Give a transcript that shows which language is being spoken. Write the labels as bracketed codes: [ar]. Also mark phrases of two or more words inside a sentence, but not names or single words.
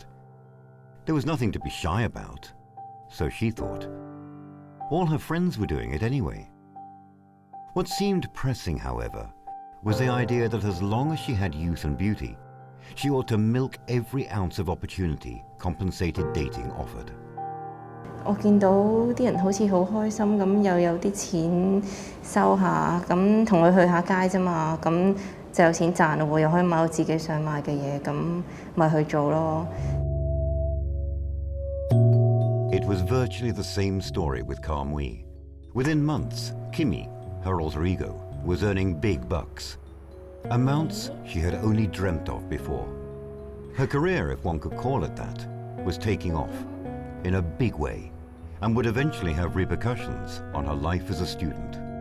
[en] There was nothing to be shy about, so she thought. All her friends were doing it anyway. What seemed pressing, however, was the idea that as long as she had youth and beauty, she ought to milk every ounce of opportunity compensated dating offered. [yue] 我見到啲人好似好開心咁，又有啲錢收下，咁同佢去下街啫嘛，咁就有錢賺咯喎，又可以買到自己想買嘅嘢，咁咪去做咯。 [en] It was virtually the same story with Kamwi. Within months, Kimi, her alter ego, was earning big bucks, amounts she had only dreamt of before. Her career, if one could call it that, was taking off in a big way and would eventually have repercussions on her life as a student.